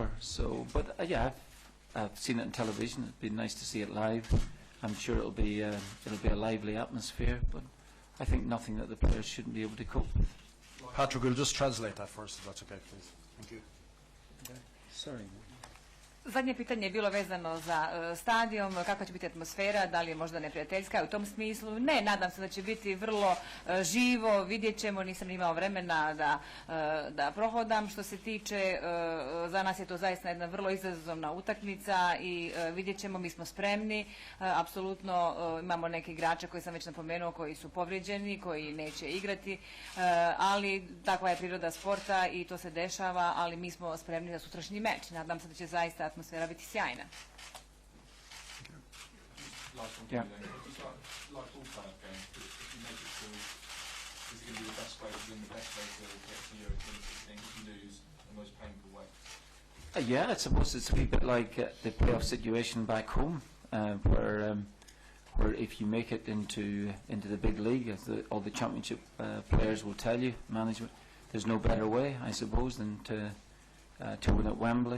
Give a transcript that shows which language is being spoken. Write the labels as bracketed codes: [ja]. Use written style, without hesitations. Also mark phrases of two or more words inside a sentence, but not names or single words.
[en] So, but yeah, I've seen it on television. It'd be nice to see it live. I'm sure it'll be a lively atmosphere, but I think nothing that the players shouldn't be able to cope with. Patrick, we'll just translate that first, if that's okay, please. Thank you. Okay. Sorry. [bs] Zadnje pitanje je bilo vezano za stadion, kakva će biti atmosfera, da li je možda neprijateljska u tom smislu. Ne, nadam se da će biti vrlo živo, vidjet ćemo, nisam imao vremena da prohodam. Što se tiče, za nas je to zaista jedna vrlo izazovna utakmica i vidjet ćemo, mi smo spremni. Apsolutno imamo neke igrače koji sam već napomenuo koji su povrijeđeni, koji neće igrati, ali takva je priroda sporta i to se dešava, ali mi smo spremni za sutrašnji meč. Nadam se da će zaista atmosfera biti sjajna. [en] Yeah. Yeah, I suppose it's a wee bit like the playoff situation back home, where if you make it into the big league, as all the championship players will tell you, management, there's no better way, I suppose, than to win at Wembley.